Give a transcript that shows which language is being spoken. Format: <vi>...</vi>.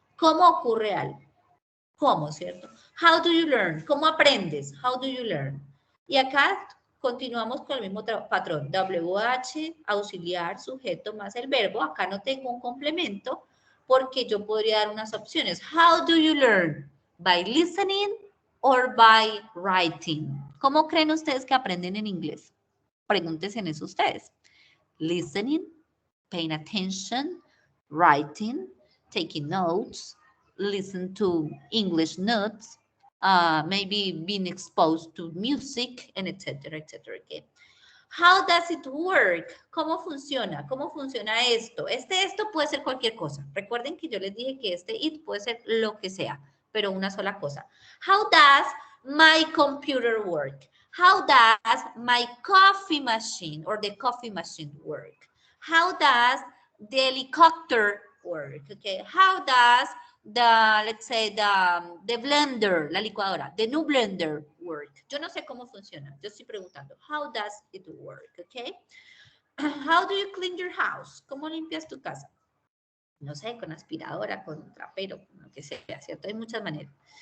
<es>¿Cómo ocurre algo? ¿Cómo, cierto?</es> <en>How do you learn?</en> <es>¿Cómo aprendes?</es> <en>How do you learn?</en> <es>Y acá continuamos con el mismo patrón. WH, auxiliar, sujeto más el verbo. Acá no tengo un complemento porque yo podría dar unas opciones.</es> <en>How do you learn? By listening or by writing.</en> <es>¿Cómo creen ustedes que aprenden en inglés? Pregúntense en eso ustedes.</es> <en>Listening, paying attention, writing, taking notes, listen to English notes, maybe being exposed to music, and etcétera, etcétera. Okay. How does it work?</en> <es>¿Cómo funciona? ¿Cómo funciona esto? Esto puede ser cualquier cosa. Recuerden que yo les dije que it puede ser lo que sea, pero una sola cosa.</es> <en>How does my computer work? How does my coffee machine or the coffee machine work? How does the helicopter work? Okay. How does let's say, the blender,</en> <es>la licuadora,</es> <en>the new blender work?</en> <es>Yo no sé cómo funciona. Yo estoy preguntando,</es> <en>how does it work? Okay. How do you clean your house?</en> <es>¿Cómo limpias tu casa? No sé, con aspiradora, con trapero, con lo que sea, ¿cierto? Hay muchas maneras.</es>